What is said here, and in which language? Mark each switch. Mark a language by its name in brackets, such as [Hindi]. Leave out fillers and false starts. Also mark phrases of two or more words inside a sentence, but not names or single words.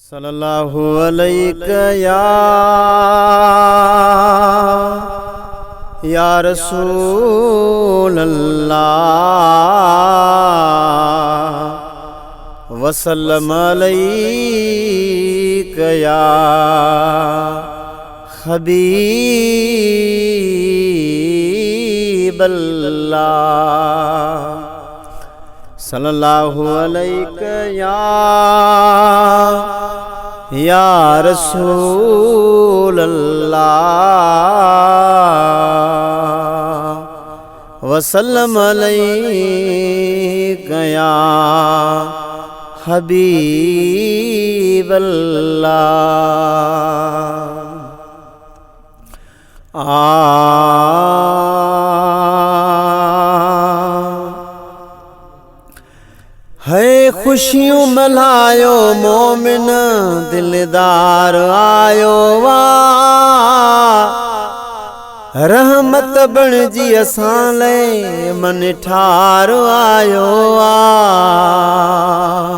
[Arabic] صلى الله عليك يا رسول الله وسلم عليك يا حبيب الله صلى الله عليك يا رسول الله وسلم عليك يا حبيب الله. [Sindhi] है खुशियों मल्हायो मोमिन दिलदार आयो वाह, रहमत बणजी असां लाइ मन ठार आयो वाह।